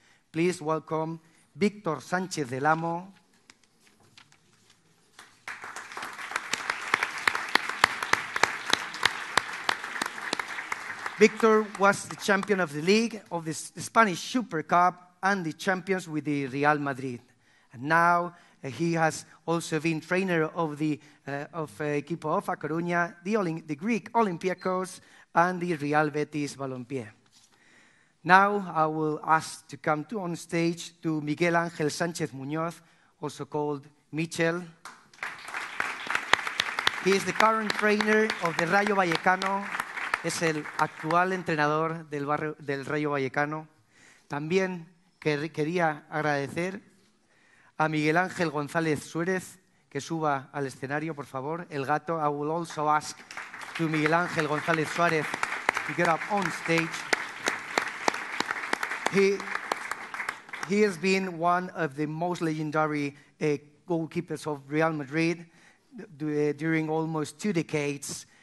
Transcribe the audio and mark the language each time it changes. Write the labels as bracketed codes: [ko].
[en] Please welcome Víctor Sánchez del Amo, Victor was the champion of the league, of the Spanish Super Cup, and the champions with the Real Madrid. And now he has also been trainer of the Equipo of A Coruña, the Greek Olympiacos, and the Real Betis Balompié. Now I will ask to come on stage to Miguel Ángel Sánchez Muñoz, also called Michel. He is the current trainer of the Rayo Vallecano. [es] Es el actual entrenador del Rayo Vallecano. También quería agradecer a Miguel Ángel González Suárez, que suba al escenario, por favor. El gato. [en] I will also ask to Miguel Ángel González Suárez to get up on stage. He has been one of the most legendary goalkeepers of Real Madrid during almost 2 decades.